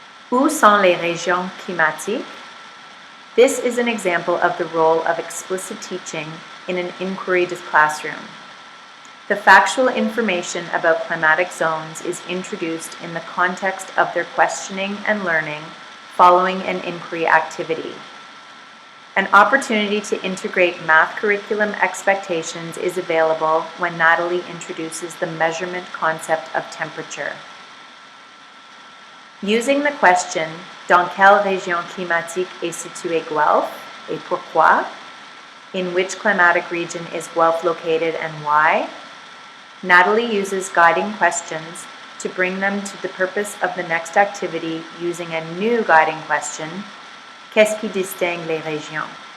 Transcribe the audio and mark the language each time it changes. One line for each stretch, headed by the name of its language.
French: Où sont les régions climatiques?
English: This is an example of the role of explicit teaching in an inquiry classroom. The factual information about climatic zones is introduced in the context of their questioning and learning following an inquiry activity. An opportunity to integrate math curriculum expectations is available when Natalie introduces the measurement concept of temperature. Using the question,
French: dans quelle région climatique est situé Guelph et pourquoi?
English: In which climatic region is Guelph located and why? Natalie uses guiding questions to bring them to the purpose of the next activity using a new guiding question,
French: qu'est-ce qui distingue les régions?